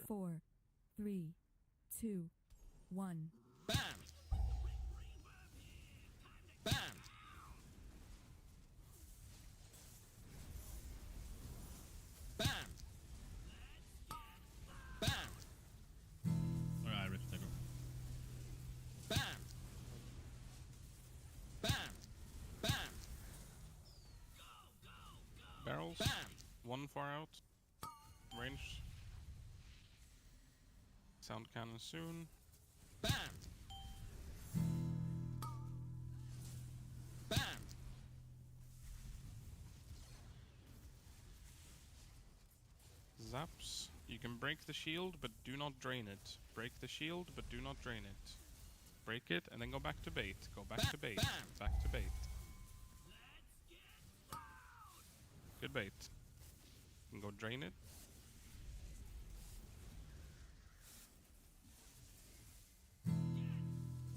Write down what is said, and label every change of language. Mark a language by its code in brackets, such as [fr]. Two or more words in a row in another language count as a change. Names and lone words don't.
[en] 4, 3, 2, 1. Bam! Bam! Bam! Bam! Alright, rip that go. Bam! Bam! Bam! Barrels. Bam! One far out. Range. Sound cannon soon. Bam! Bam! Zaps. You can break the shield, but do not drain it. Break the shield, but do not drain it. Break it, and then go back to bait. Go back to bait. Back to bait. Good bait. You can go drain it. Bam!